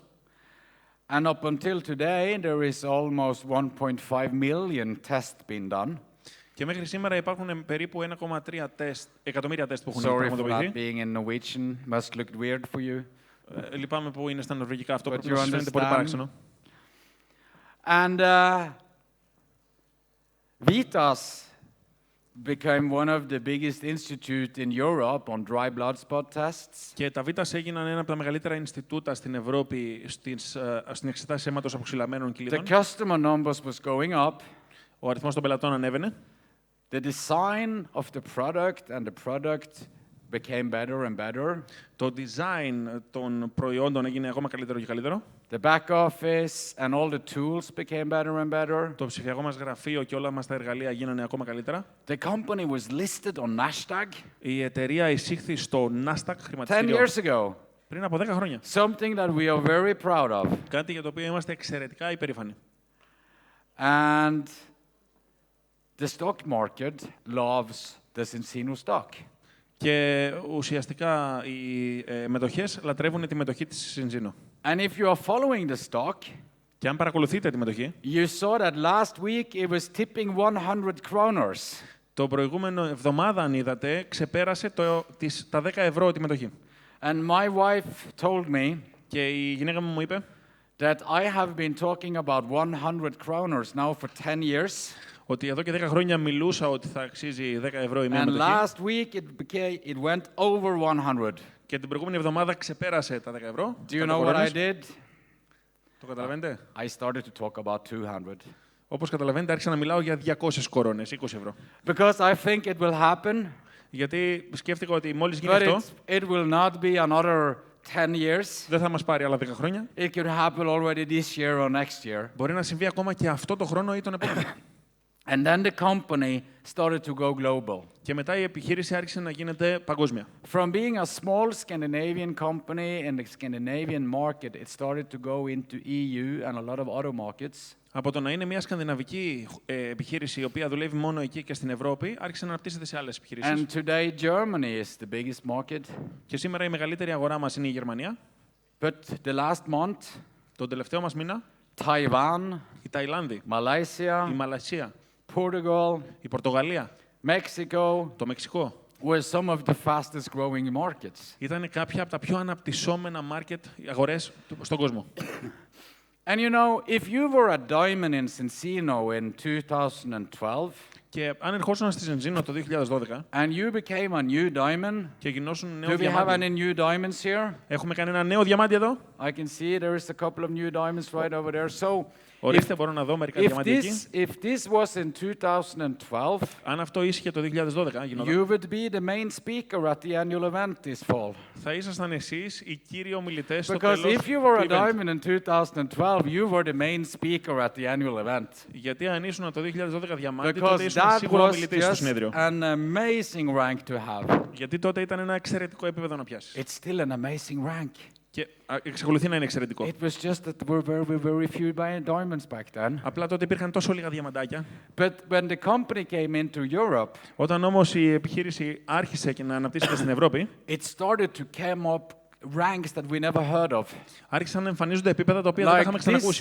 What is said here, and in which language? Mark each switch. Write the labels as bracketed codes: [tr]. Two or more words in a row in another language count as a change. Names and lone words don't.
[en] And up until today, there is almost 1.5 million tests being done. [el] Και μέχρι σήμερα υπάρχουν περίπου 1,3 εκατομμύρια τεστ που έχουν [en] Sorry for [el] πραγματοποιηθεί. [en] that being in Norwegian. Must look weird for you. [el] Λυπάμαι που είναι στα νορβηγικά αυτό, [en] But [el] πρέπει [en] you [el] να σας φαίνεται πολύ [en] understand. [el] παράξενο. [en] And Vitas became one of the biggest institute in Europe on dry blood spot tests. [el] Και τα Βίτας έγιναν ένα από τα μεγαλύτερα Ινστιτούτα στην Ευρώπη στην εξετάση αίματος από ξυλαμένων [en] The [el] κυλίδων. [en] customer numbers was going up. [el] Ο αριθμός των πελατών ανέβαινε. [en] The design of the product and the product became better and better. [el] Το design των προϊόντων έγινε ακόμα καλύτερο και καλύτερο. [en] The back office and all the tools became better and better. [el] Το ψηφιακό μας γραφείο και όλα μας τα εργαλεία γίνανε ακόμα καλύτερα. [en] The company was listed on Nasdaq [el] Η εταιρεία εισήχθη στο Nasdaq [en] 10 [el] χρηματιστήριο [en] years ago. [el] πριν από 10 χρόνια. [en] Something that we are very proud of. [el] Κάτι για το οποίο είμαστε εξαιρετικά υπερήφανοι. [en] And the stock market loves the Cincino stock. [el] Και ουσιαστικά οι μετοχές λατρεύουν τη μετοχή της Cincino. [en] And if you are following the stock, [el] Και αν παρακολουθείτε τη μετοχή, [en] you saw that last week it was tipping 100 kroners. [el] το προηγούμενο εβδομάδα, αν είδατε, ξεπέρασε τα 10 ευρώ τη μετοχή. [en] And my wife told me [el] Και η γυναίκα μου είπε [en] that I have been talking about 100 kroners now for 10 years. [el] ότι εδώ και 10 χρόνια μιλούσα ότι θα αξίζει 10 ευρώ η μία [en] And [el] μετοχή. [en] last week it went over 100. [el] Και την προηγούμενη εβδομάδα ξεπέρασε τα 10 ευρώ. [en] Do you know what I did? [el] Το καταλαβαίνετε? [en] I started to talk about 200. [el] Όπως καταλαβαίνετε, άρχισα να μιλάω για 200 κορώνες, 20 ευρώ. [en] Because I think it will happen, [el] Γιατί σκέφτηκα ότι μόλις γίνει [en] but [el] αυτό, [en] it will not be another 10 years. [el] δεν θα μας πάρει άλλα 10 χρόνια. [en] It could happen already this year or next year. [el] Μπορεί να συμβεί ακόμα και αυτό το χρόνο ή τον επόμενο. [en] And then the company started to go global. [el] Και μετά η επιχείρηση άρχισε να γίνεται παγκόσμια. [en] From being a small Scandinavian company in the Scandinavian market, it started to go into EU and a lot of other markets. [el] Από το να είναι μια σκανδιναβική επιχείρηση η οποία δουλεύει μόνο εκεί και στην Ευρώπη, άρχισε να αναπτύσσεται σε άλλες επιχειρήσεις. [en] And today Germany is the biggest market. [el] Και σήμερα η μεγαλύτερη αγορά μας είναι η Γερμανία. [en] But the last month, [el] Τον τελευταίο μας μήνα, [en] Taiwan, [el] η Ταϊλάνδη, [en] Malaysia, [el] η Μαλαισία, [en] Portugal, [el] η Πορτογαλία, [en] Mexico [el] το Μεξικό. [en] were some of the fastest growing markets. [el] Ήταν κάποια από τα πιο αναπτυσσόμενα market, αγορές στον κόσμο. [en] And you know, if you were a diamond in Cincino in 2012 [el] Και αν ερχόσουν στη Cincino το 2012 [en] and you became a new diamond, [el] και γινώσουν νέο [en] do we have [el] διαμάντι. [en] any new diamonds here? [el] Έχουμε κανένα νέο διαμάντι εδώ. [en] I can see there is a couple of new diamonds right over there. So [el] Ορίστε, μπορώ να δω μερικά [en] if [el] διαμάντια εκεί. [en] this was in 2012, [el] Αν αυτό ίσχυε το 2012, γινόταν, [en] you would be the main speaker at the annual event this fall. [el] θα ήσασταν εσείς οι κύριοι ομιλητές στο [en] Because [el] τέλος [en] if you were a [el] του event. [en] diamond in 2012, you were the main speaker at the annual event. [el] Γιατί αν ήσουν το 2012 διαμάντι, [en] Because [el] τότε ήσουν [en] that [el] σίγουρα [en] was [el] ομιλητής στο [en] just [el] συνέδριο. [en] an amazing rank to have. [el] Γιατί τότε ήταν ένα εξαιρετικό επίπεδο να πιάσεις. [en] It's still an amazing rank. [el] Και εξακολουθεί να είναι εξαιρετικό. [en] It was just that there were very, very few diamonds back then. [el] Απλά τότε υπήρχαν τόσο λίγα διαμαντάκια. [en] But when the company came into Europe, [el] Όταν όμως η επιχείρηση άρχισε και να αναπτύσσεται στην Ευρώπη, [en] it started to come up ranks that we never heard of. [el] άρχισαν να εμφανίζονται επίπεδα τα οποία δεν τα είχαμε ξανακούσει.